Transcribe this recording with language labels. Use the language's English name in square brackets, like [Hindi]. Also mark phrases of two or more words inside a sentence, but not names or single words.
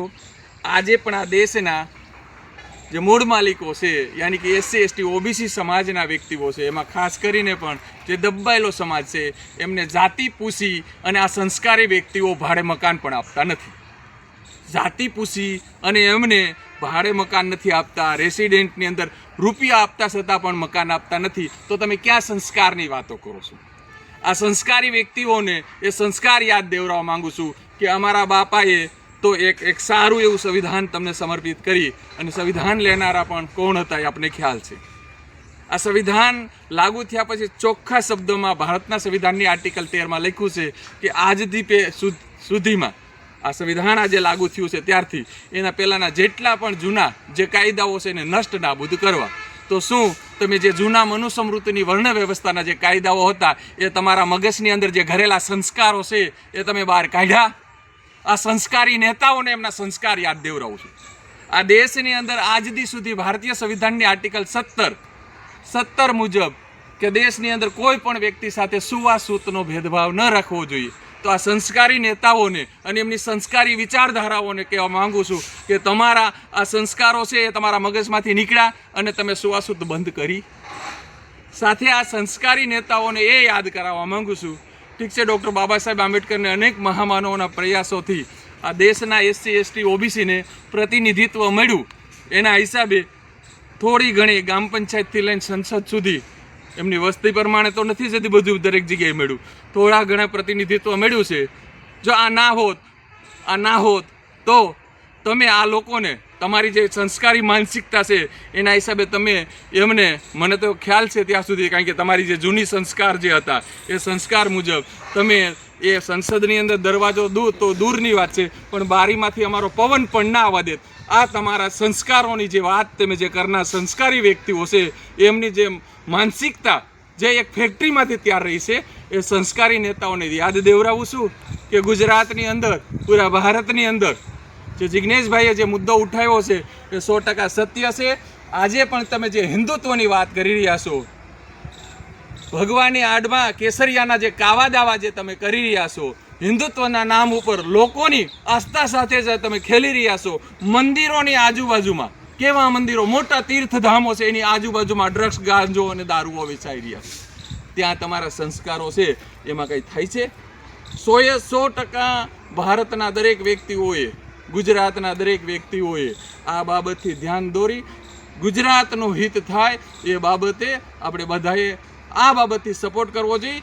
[Gujarati] આજે પણ આ દેશના જે મૂળ માલિકો છે યાની કે SC ST OBC સમાજના વ્યક્તિઓ છે એમાં ખાસ કરીને પણ જે દબાયેલો સમાજ છે એમને જાતિ પૂછી અને આ સંસ્કારી વ્યક્તિઓ ભાડે મકાન પણ આપતા નથી। જાતિ પૂછી અને એમને ભાડે મકાન નથી આપતા, રેસિડેન્ટની અંદર રૂપિયા આપતા છતાં પણ મકાન આપતા નથી। તો તમે ક્યાં સંસ્કારની વાતો કરો છો? આ સંસ્કારી વ્યક્તિઓને એ સંસ્કાર યાદ દેવરાવા માંગુ છું કે અમારા બાપાએ તો એક સારું એવું સંવિધાન તમને સમર્પિત કરી અને સંવિધાન લેનારા પણ કોણ હતા એ આપને ખ્યાલ છે। આ સંવિધાન લાગુ થયા પછી ચોખ્ખા શબ્દોમાં ભારતના સંવિધાનની આર્ટિકલ 13 માં લખ્યું છે કે આજ દી સુધીમાં આ સંવિધાન આજ લાગુ થયું છે ત્યારથી એના પહેલાના જેટલા પણ જૂના જે કાયદાઓ છે એને નષ્ટ નાબૂદ કરવા। તો શું તમે જે જૂના મનુસ્મૃતિની વર્ણ વ્યવસ્થાના જે કાયદાઓ હતા એ તમારા મગજની અંદર જે ઘરેલા સંસ્કારો છે એ તમે બહાર કાઢ્યા? આ સંસ્કારી નેતાઓને એમના સંસ્કાર યાદ દેવરાવું છું। આ દેશની અંદર આજ દી સુધી ભારતીય સંવિધાનની આર્ટિકલ 70 મુજબ કે દેશની અંદર કોઈ પણ વ્યક્તિ સાથે છૂઆછૂતનો ભેદભાવ ન રાખવો જોઈએ। તો આ સંસ્કારી નેતાઓને અને એમની સંસ્કારી વિચારધારાઓને કહેવા માંગુ છું કે તમારા આ સંસ્કારો છે એ તમારા મગજમાંથી નીકળ્યા અને તમે છૂઆછૂત બંધ કરી। સાથે આ સંસ્કારી નેતાઓને એ યાદ કરાવવા માંગુ છું, ઠીક છે, ડૉક્ટર બાબા સાહેબ આંબેડકરને અનેક મહામાનવોના પ્રયાસોથી આ દેશના SC ST OBC ને પ્રતિનિધિત્વ મળ્યું। એના હિસાબે થોડી ઘણી ગામ પંચાયતથી લઈને સંસદ સુધી એમની વસ્તી પ્રમાણે તો નહીં જતી બધું દરેક જગ્યાએ મળ્યું, થોડા ઘણા પ્રતિનિધિત્વ મળ્યું છે। જો આ ના હોત તો તમે આ લોકોને તમારી જે સંસ્કારી માનસિકતા છે એના હિસાબે તમે એમને મને તો ખ્યાલ છે ત્યાં સુધી કારણ કે તમારી જે જૂની સંસ્કાર જે હતા એ સંસ્કાર મુજબ તમે એ સંસદની અંદર દરવાજો તો દૂરની વાત છે પણ બારીમાંથી અમારો પવન પણ ના આવવા દેત। આ તમારા સંસ્કારોની જે વાત તમે જે કરનાર સંસ્કારી વ્યક્તિઓ છે એમની જે માનસિકતા જે એક ફેક્ટરીમાંથી તૈયાર [Hindi] रही है [Gujarati] એ સંસ્કારી નેતાઓને યાદ દેવરાવું છું કે ગુજરાતની અંદર પૂરા ભારતની અંદર જે જિગ્નેશભાઈએ જે મુદ્દો ઉઠાવ્યો છે એ 100% સત્ય છે। આજે પણ તમે જે હિંદુત્વની વાત કરી રહ્યા છો, ભગવાનની આડમાં કેસરિયાના જે કાવા દાવા જે તમે કરી રહ્યા છો, હિંદુત્વના નામ ઉપર લોકોની આસ્થા સાથે જે તમે ખેલી રહ્યા છો, મંદિરોની આજુબાજુમાં કેવા મંદિરો મોટા તીર્થધામો છે એની આજુબાજુમાં ડ્રગ્સ ગાંજો અને દારૂઓ વેચાઈ રહ્યા છે, ત્યાં તમારા સંસ્કારો છે એમાં કઈ થાય છે? 100% ભારતના દરેક વ્યક્તિઓએ, ગુજરાતના દરેક વ્યક્તિઓએ આ બાબતથી ધ્યાન દોરી ગુજરાતનું હિત થાય એ બાબતે આપણે બધાએ આ બાબતથી સપોર્ટ કરવો જોઈએ.